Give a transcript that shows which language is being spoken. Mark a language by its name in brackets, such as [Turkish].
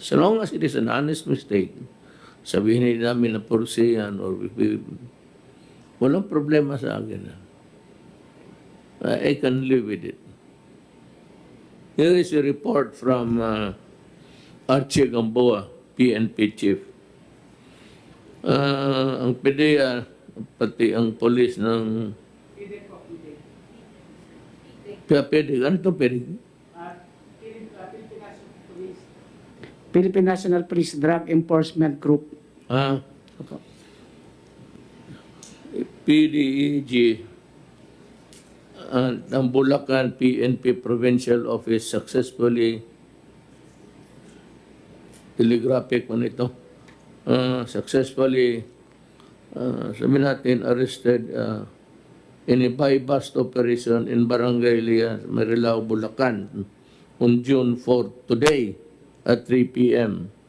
[English] As long as it is an honest mistake, [Filipino] sabihin namin na porsiyan or walang problema sa akin. [English] I can live with it. Here is a report from Archie Gamboa, PNP chief. [Filipino] Ang PDEA, pati ang polis ng PDEA. Ano ito PDEA? [English] Philippine National Police Drug Enforcement Group. PDEG ang Bulacan PNP Provincial Office successfully telegraphic man ito successfully [Filipino] sabihin natin [English] arrested in a buy-bust operation in Barangay Marilao, Bulacan on June 4 today at 3 p.m.